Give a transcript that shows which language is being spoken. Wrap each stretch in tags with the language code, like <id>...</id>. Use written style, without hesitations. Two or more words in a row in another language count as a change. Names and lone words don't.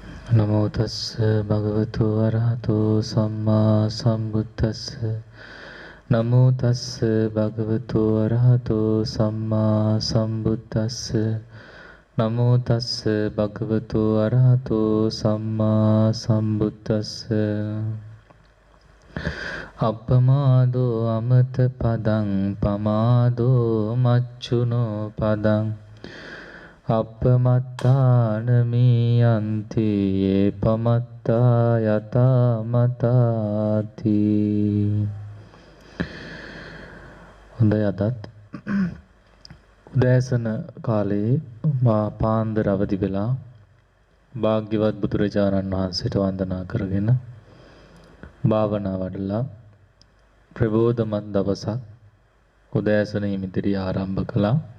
<pi>නමෝ තස්ස භගවතු වරහතෝ සම්මා සම්බුද්දස්ස නමෝ තස්ස භගවතු වරහතෝ සම්මා සම්බුද්දස්ස නමෝ තස්ස භගවතු වරහතෝ සම්මා සම්බුද්දස්ස අප්පමාදෝ අමත පදං පමාදෝ මච්චුනෝ පදං අපමත්තාන මීයන්ති යේ පමත්තා යතා මතාති.</pi> <si>හොඳයි, අදත් උදෑසන කාලයේ පාන්දර අවදි වෙලා භාග්‍යවත් බුදුරජාණන් වහන්සේට වන්දනා කරගෙන භාවනා වඩලා ප්‍රබෝධමත් දවසක් උදෑසන හිමිදිරිය ආරම්භ කළා.</si>